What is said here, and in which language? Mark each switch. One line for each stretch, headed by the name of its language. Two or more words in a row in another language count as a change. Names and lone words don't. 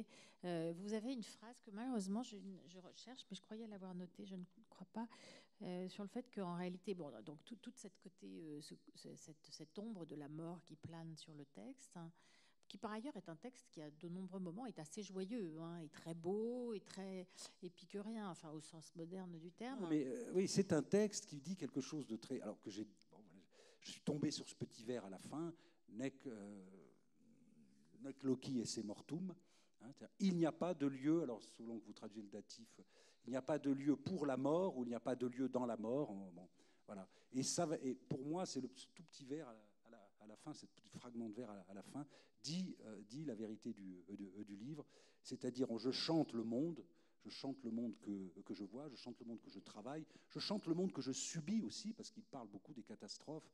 French: Vous avez une phrase que malheureusement je recherche, mais je croyais l'avoir notée, je ne crois pas, sur le fait qu'en réalité, bon, donc toute cette côté, cette ombre de la mort qui plane sur le texte, hein, qui par ailleurs est un texte qui à de nombreux moments est assez joyeux, hein, et très beau, et très épicurien, enfin au sens moderne du terme. Non, mais oui, c'est un texte qui dit quelque chose de très... Alors que je suis tombé sur ce petit vers à la fin,
Latin: nec loci esse mortum,
French: hein, il n'y a pas de lieu, alors selon que vous traduisez le datif, il n'y a pas de lieu pour la mort, ou il n'y a pas de lieu dans la mort, bon, voilà. Et pour moi, c'est ce tout petit vers à la fin, ce petit fragment de vers à la fin, dit la vérité du livre, c'est-à-dire je chante le monde que je vois, je chante le monde que je travaille, je chante le monde que je subis aussi, parce qu'il parle beaucoup des catastrophes.